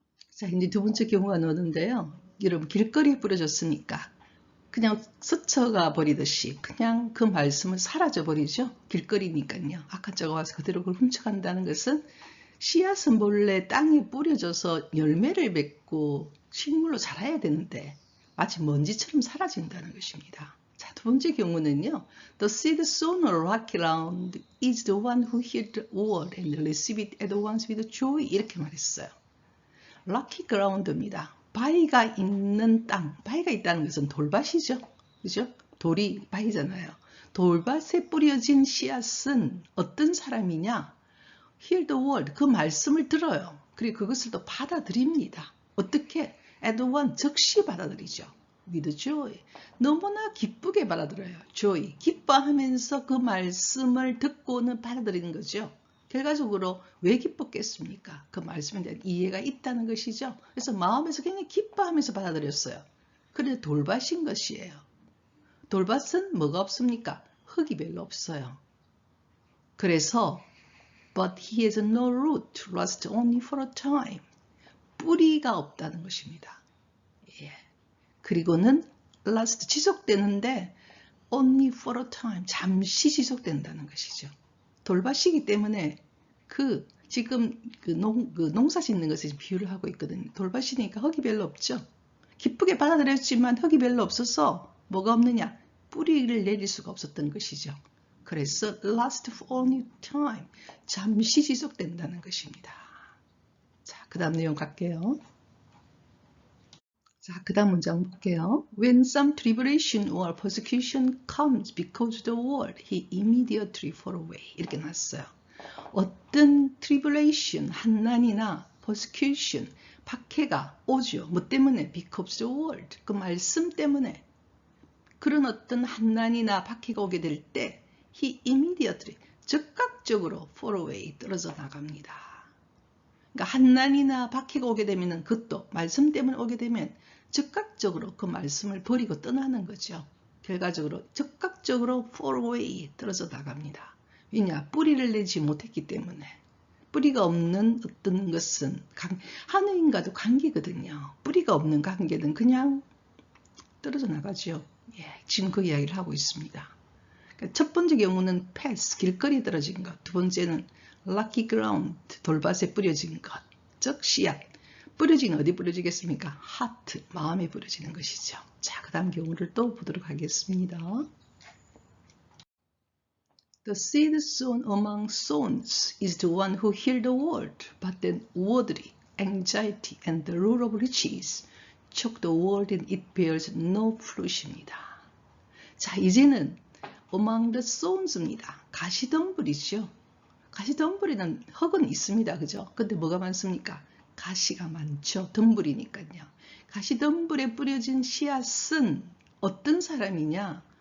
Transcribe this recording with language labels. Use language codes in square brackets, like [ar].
[ko] 자, 이제 두 번째 경우가 나오는데요. 여러분, 길거리에 뿌려졌으니까 그냥 스쳐가 버리듯이 그냥 그 말씀은 사라져 버리죠. 길거리니까요. 아까 저가 와서 그대로 그걸 훔쳐간다는 것은 씨앗은 본래 땅에 뿌려져서 열매를 맺고 식물로 자라야 되는데 마치 먼지처럼 사라진다는 것입니다. 자, 두 번째 경우는요. [en] The seed sown on rocky ground is the one who heard the word and received it at once with joy. [ko] 이렇게 말했어요. rocky ground입니다. 바위가 있는 땅, 바위가 있다는 것은 돌밭이죠. 그죠? 돌이 바위잖아요. 돌밭에 뿌려진 씨앗은 어떤 사람이냐? [en] Hear the word, [ko] 그 말씀을 들어요. 그리고 그것을 또 받아들입니다. 어떻게? [en] At once, [ko] 즉시 받아들이죠. [en] With joy, [ko] 너무나 기쁘게 받아들여요. joy, 기뻐하면서 그 말씀을 듣고는 받아들이는 거죠. 결과적으로 왜 기뻤겠습니까? 그 말씀에 대한 이해가 있다는 것이죠. 그래서 마음에서 굉장히 기뻐하면서 받아들였어요. 그런데 돌밭인 것이에요. 돌밭은 뭐가 없습니까? 흙이 별로 없어요. 그래서 [en] But he has no root, lasts only for a time. [ko] 뿌리가 없다는 것입니다. 예. 그리고는 last, 지속되는데 [en] only for a time, [ko] 잠시 지속된다는 것이죠. 돌밭이기 때문에 지금 농사 짓는 것에 비유를 하고 있거든요. 돌밭이니까 흙이 별로 없죠. 기쁘게 받아들였지만 흙이 별로 없어서 뭐가 없느냐? 뿌리를 내릴 수가 없었던 것이죠. 그래서 [en] last for only time, [ko] 잠시 지속된다는 것입니다. 자, 그 다음 내용 갈게요. 자, 그 다음 문장 볼게요. [en] When some tribulation or persecution comes because of the word, he immediately fall away. [ko] 이렇게 났어요. 어떤 tribulation, 한난이나 persecution, 박해가 오죠. 뭐 때문에? [en] Because of the word, [ko] 그 말씀 때문에. 그런 어떤 한난이나 박해가 오게 될 때 [en] he immediately, [ko] 즉각적으로 [en] fall away, [ko] 떨어져 나갑니다. 그러니까 한난이나 박해가 오게 되면 그것도 말씀 때문에 오게 되면 즉각적으로 그 말씀을 버리고 떠나는 거죠. 결과적으로 즉각적으로 [en] fall away, [ko] 떨어져 나갑니다. 왜냐? 뿌리를 내지 못했기 때문에. 뿌리가 없는 어떤 것은 하느님과도 관계거든요. 뿌리가 없는 관계는 그냥 떨어져 나가죠. 예, 지금 그 이야기를 하고 있습니다. 그러니까 첫 번째 경우는 path, 길거리에 떨어진 것. 두 번째는 rocky ground, 돌밭에 뿌려진 것. 즉 씨앗. 뿌려진 어디 뿌려지겠습니까? heart, 마음에 뿌려지는 것이죠. 자, 그 다음 경우를 또 보도록 하겠습니다. [en] The seed sown among thorns is the one who hears the word, but then worldly, anxiety, and the lure of riches choke the word and it bears no fruit입니다. [ko] 자, 이제는 among the thorns입니다. 가시덤불이죠. 가시덤불에는 흙은 있습니다. 그죠? 근데 뭐가 많습니까? 가시가 많죠. 덤불이니까요. 가시덤불에 뿌려진 씨앗은 어떤 사람이냐?